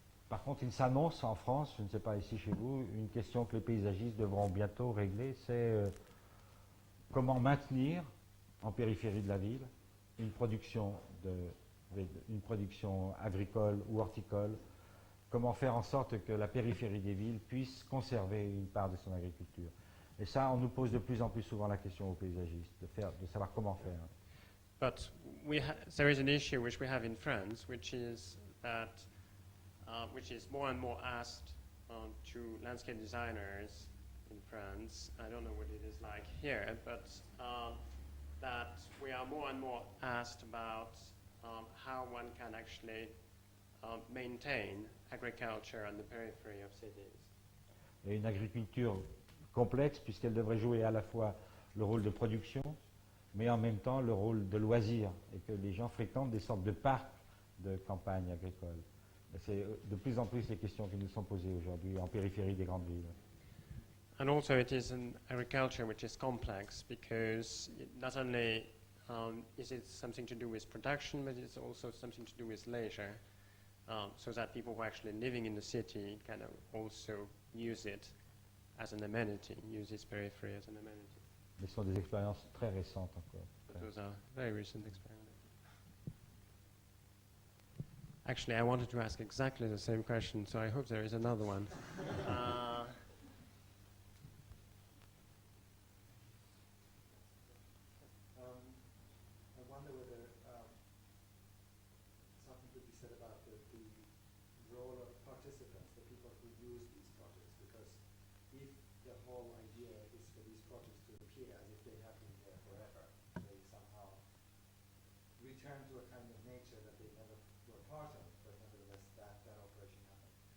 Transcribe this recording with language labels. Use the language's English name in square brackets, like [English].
[French] Par contre, il s'annonce en France, je ne sais pas ici chez vous, une question que les paysagistes devront bientôt régler, c'est comment maintenir en périphérie de la ville une production, une production agricole ou horticole, comment faire en sorte que la périphérie des villes puisse conserver une part de son agriculture. Et ça, on nous pose de plus en plus souvent la question aux paysagistes, de savoir comment faire. [English] But there is an issue which we have in France, which is that, which is more and more asked to landscape designers in France. I don't know what it is like here, but that we are more and more asked about how one can actually maintain agriculture on the periphery of cities. [French] Et une agriculture complexe, puisqu'elle devrait jouer à la fois le rôle de production, mais en même temps le rôle de loisir, et que les gens fréquentent des sortes de parcs de campagne agricole. C'est de plus en plus les questions qui nous sont posées aujourd'hui en périphérie des grandes villes. [English] And also it is an agriculture which is complex because not only is it something to do with production, but it's also something to do with leisure, so that people who are actually living in the city can also use it as an amenity, use its periphery as an amenity. [French] Mais ce sont des expériences très récentes encore. [English] But those are very recent experiments. Actually, I wanted to ask exactly the same question, so I hope there is another one. I wonder whether something could be said about the role of participants, the people who use these projects, because if the whole idea is for these projects to appear as if they have been there forever, they somehow return to a kind of nature that they never were part of, but nevertheless that operation happened.